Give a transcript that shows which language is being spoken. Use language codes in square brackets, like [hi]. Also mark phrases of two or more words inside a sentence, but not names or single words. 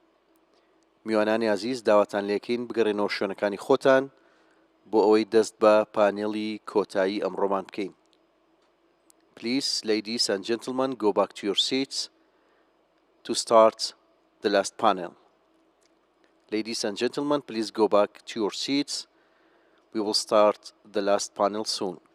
[ckb] میوانانی عزیز داواتان لێکەین بگەڕێنەوە شوێنەکانی خۆتان بۆ ئەوەی دەست بە پانێڵی کۆتایی ئەمڕۆمان بکەین. [en] Please, ladies and gentlemen, go back to your seats to start the last panel. Ladies and gentlemen, please go back to your seats. We will start the last panel soon.